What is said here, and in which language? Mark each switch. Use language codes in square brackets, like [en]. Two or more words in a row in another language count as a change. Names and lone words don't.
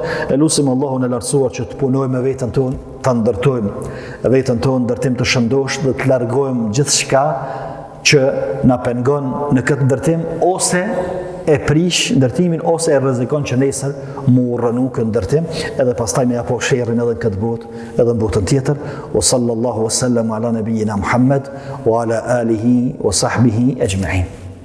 [sq] E lusim Allahun e lartësuar që të punojmë me veten tonë, ta ndërtojmë veten tonë ndërtim të shëndosh dhe të largojmë gjithçka që na pengon në këtë ndërtim ose e prish ndërtimin ose e rrezikon që nesër mu rënu këtë ndërtim edhe pastaj me apo sherrin edhe në këtë botë edhe në botën tjetër. [ar] O صلى الله وسلم على نبينا محمد وعلى آله وصحبه أجمعين.